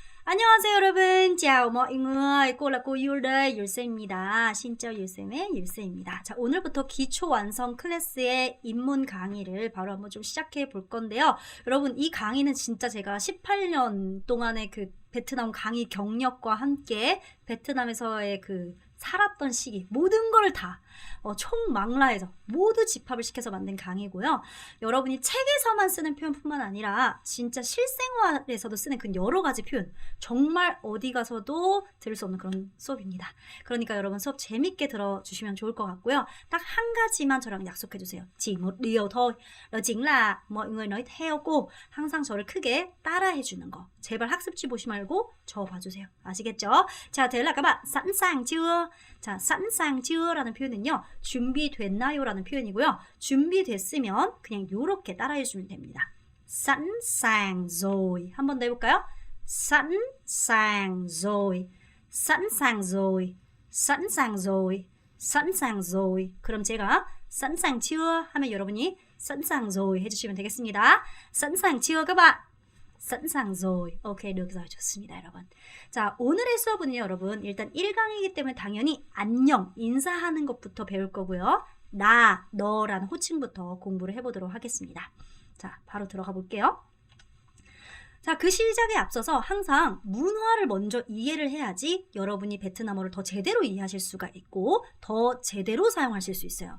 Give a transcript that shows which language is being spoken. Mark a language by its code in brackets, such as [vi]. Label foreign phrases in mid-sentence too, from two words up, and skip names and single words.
[ko] 안녕하세요 여러분. [vi] chào mọi người. cô là cô Yul 율쌤입니다. [ko] 신짜오 율쌤의 율쌤입니다. 자, 오늘부터 기초 완성 클래스의 입문 강의를 바로 한번 좀 시작해 볼 건데요. 여러분, 이 강의는 진짜 제가 18년 동안의 그 베트남 강의 경력과 함께 베트남에서의 그 살았던 시기 모든 걸 다 총망라해서 모두 집합을 시켜서 만든 강의고요. 여러분이 책에서만 쓰는 표현뿐만 아니라 진짜 실생활에서도 쓰는 그 여러 가지 표현 정말 어디 가서도 들을 수 없는 그런 수업입니다. 그러니까 여러분 수업 재밌게 들어주시면 좋을 것 같고요. 딱 한 가지만 저랑 약속해 주세요. [vi] chỉ một điều thôi. đó chính là mọi người nói theo cô. [ko] 항상 저를 크게 따라해 주는 거. 제발 학습지 보시 말고 저 봐주세요. 아시겠죠? 자, [vi] thế là các bạn sẵn sàng chưa? 자, sẵn sàng chưa? [ko] 라는 표현은요. 준비됐나요? 라는 표현이고요. 준비됐으면 그냥 요렇게 따라해 주면 됩니다. [vi] sẵn sàng rồi. [ko] 한 번 더 해볼까요? [vi] sẵn sàng rồi. sẵn sàng rồi. sẵn sàng rồi. sẵn sàng rồi. [ko] 그럼 제가 [vi] sẵn sàng chưa? [ko] 하면 여러분이 [vi] sẵn sàng rồi [ko] 해주시면 되겠습니다. [vi] sẵn sàng chưa các bạn? sẵn sàng rồi. 오케이, được rồi. [ko] 좋습니다, 여러분. 자, 오늘의 수업은요, 여러분. 일단 1강이기 때문에 당연히 안녕, 인사하는 것부터 배울 거고요. 나, 너라는 호칭부터 공부를 해보도록 하겠습니다. 자, 바로 들어가 볼게요. 자, 그 시작에 앞서서 항상 문화를 먼저 이해를 해야지 여러분이 베트남어를 더 제대로 이해하실 수가 있고 더 제대로 사용하실 수 있어요.